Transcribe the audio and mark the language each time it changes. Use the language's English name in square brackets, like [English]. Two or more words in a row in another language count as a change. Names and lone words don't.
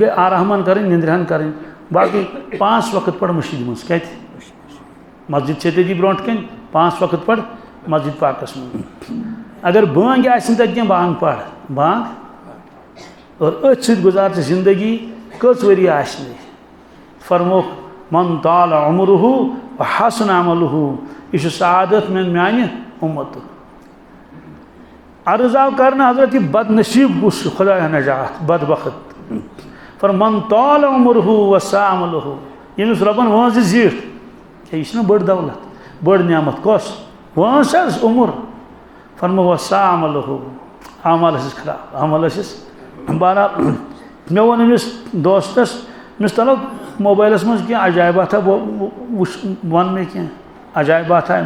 [Kashmiri] گٔے آرہمان کرٕنۍ نِندرِ ہن کرٕنۍ باقٕے 5 وقت پڑ مٔشیٖد منٛز کتہِ مسجد چھے تٔتی برونٛٹھ کَنۍ 5 وقت پڑ مسجد پاکس منٛز اگر بٲنٛگۍ آسہِ نہٕ تتہِ کینٛہہ بانٛگ پڑ بانٛگ اور أتھۍ سۭتۍ گُزار ژٕ زندگی کٔژ ؤری آسنٕے فرموکھ [Arabic] من طال عمرہ وحسن عملہ [Kashmiri] یہِ چھُ سعادت میانہِ اُمتُک عرض آو کرنہٕ حضرت یہِ بد نصیٖب کُس چھُ خۄدایا نجات بد بخت [Arabic] من طال عمرہ وسع عملہ [Kashmiri] ییٚمِس رۄبن وٲنٛسہِ زیٖٹھ یہِ چھِنہ بٔڑ دولت بٔڑ نعمت کۄس وٲنٛس حظ عمر فرمو وسع عملہ عمل ٲسِس خراب عمل ٲسِس بہرحال مےٚ ووٚن أمِس دوستس أمِس تلو موبایلس منٛز کینٛہہ عجایباتہ وٕچھ وَن مےٚ کینٛہہ عجایباتہ اَمہِ